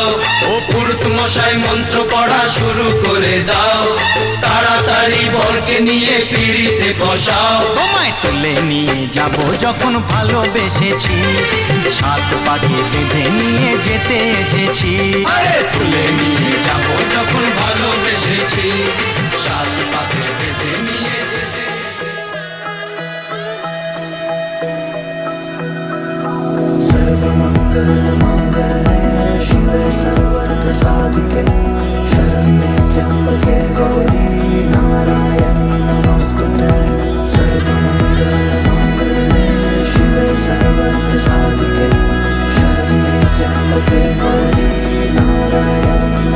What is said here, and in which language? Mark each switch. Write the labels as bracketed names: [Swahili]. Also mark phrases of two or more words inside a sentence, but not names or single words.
[Bangla] ও পুরুত মশাই মন্ত্র পড়া শুরু করে দাও, তাড়াতাড়ি বরকে নিয়ে পিড়িতে বসাও। তোমায় তুলে নিয়ে যাব যখন ভালোবেসেছি, সাত পাখি বেঁধে নিয়ে যেতে এসেছি। আরে তুলে নিয়ে যাব যখন ভালোবেসেছি, সাত পাকে বেঁধে নিয়ে যেতে। [Sanskrit] सर्वमङ्गलमाङ्गल्ये शिवे सर्वार्थसाधिके शरण्ये त्र्यम्बके गौरी नारायणी नमोस्तुते। सर्वमङ्गलमाङ्गल्ये शिवे सर्वार्थसाधिके शरण्ये त्र्यम्बके गौरी नारायणी